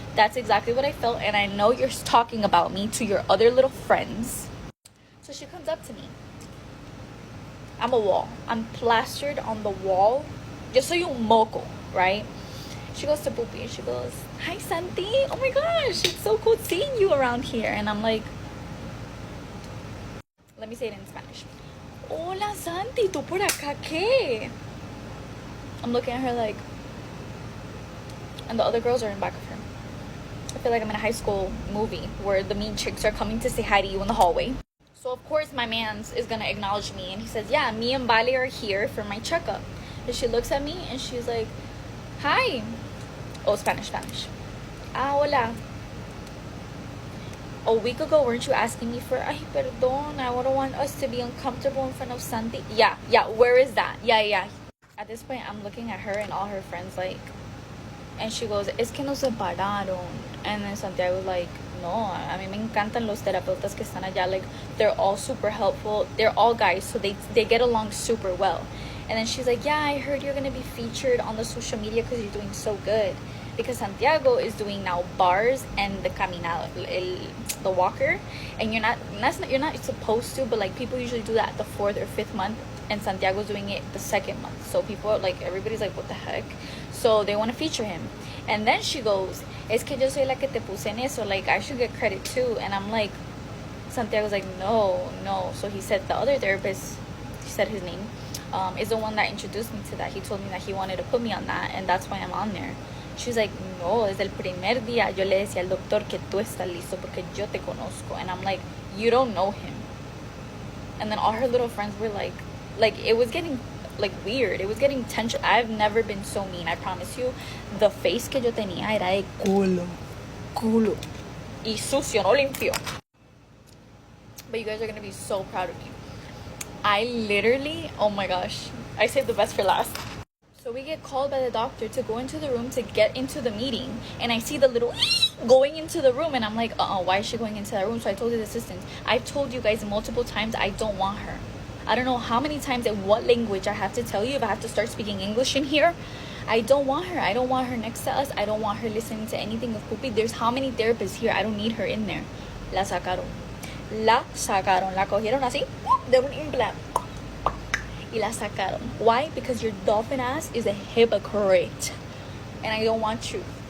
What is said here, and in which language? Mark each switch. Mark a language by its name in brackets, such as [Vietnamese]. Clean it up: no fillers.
[English] That's exactly what I felt, and I know you're talking about me to your other little friends. So she comes up to me. I'm a wall. I'm plastered on the wall. [Spanish] Yo soy un moco, [English] right? She goes to Poopy and she goes, "Hi, Santi. Oh my gosh, it's so cool seeing you around here." And I'm like, let me say it in Spanish. [Spanish] Hola, Santi, ¿tú por acá qué? [English] I'm looking at her like, and the other girls are in back of her. I feel like I'm in a high school movie where the mean chicks are coming to say hi to you in the hallway. So of course my man's is gonna acknowledge me, and he says, "Yeah, me and Vale are here for my checkup." And she looks at me and she's like, "Hi." Oh, Spanish. [Spanish] Ah, hola. [English] A week ago, weren't you asking me for, [Spanish] ay, perdón, [English] I wouldn't want us to be uncomfortable in front of Santi? Yeah, where is that? Yeah. At this point, I'm looking at her and all her friends, like, and she goes, [Spanish] "Es que nos separaron." [English] And then Santiago's like, [Spanish] "No, a mí me encantan los terapeutas que están allá. [English] Like, they're all super helpful. They're all guys, so they get along super well." And then she's like, "Yeah, I heard you're going to be featured on the social media because you're doing so good." Because Santiago is doing now bars and the caminado, the walker. And you're not supposed to, but like people usually do that the 4th or 5th month. And Santiago's doing it the 2nd month. So people are like, everybody's like, what the heck? So they want to feature him. And then she goes, [Spanish] "Es que yo soy la que te puse en eso. [English] Like, I should get credit too." And I'm like, Santiago's like, no. So he said the other therapist, he said his name, is the one that introduced me to that. He told me that he wanted to put me on that, and that's why I'm on there. She's like, [Spanish] "No, desde el primer día yo le decía al doctor que tú estás listo porque yo te conozco." [English] And I'm like, "You don't know him." And then all her little friends were like it was getting like weird. It was getting tension. I've never been so mean, I promise you. The face [Spanish] que yo tenía era de culo y sucio, no limpio. [English] But you guys are gonna be so proud of me. I literally, oh my gosh, I saved the best for last. So we get called by the doctor to go into the room to get into the meeting, and I see the little going into the room, and I'm like, why is she going into that room? So I told his assistant, "I've told you guys multiple times I don't want her. I don't know how many times in what language I have to tell you if I have to start speaking English in here. I don't want her. I don't want her next to us. I don't want her listening to anything of Poopy. There's how many therapists here? I don't need her in there." [Spanish] La sacaron. La cogieron así de un implant. Y la sacaron. [English] Why? Because your dolphin ass is a hypocrite, and I don't want you.